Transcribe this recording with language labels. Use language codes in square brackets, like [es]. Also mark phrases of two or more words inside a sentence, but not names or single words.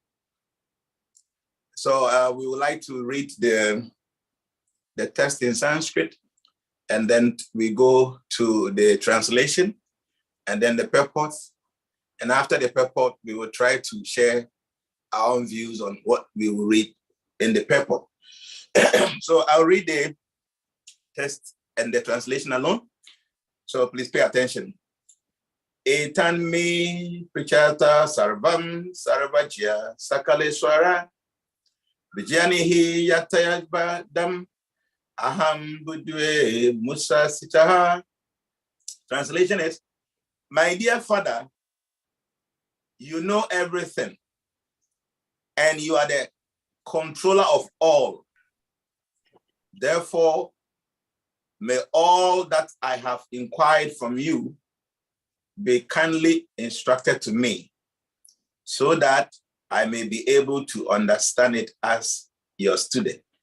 [en] So we would like to read the text in Sanskrit, and then we go to the translation, and then the purport. And after the purport, we will try to share our own views on what we will read in the purport. So I'll read the text and the translation alone. So please pay attention. [sa] Etan me prichata sarvam sarvajya sakaleswara vijanihi yatayabadam aham budwe musa sitaha. [en] Translation is, my dear father, you know everything, and you are the controller of all. Therefore, may all that I have inquired from you be kindly instructed to me, so that I may be able to understand it as your student.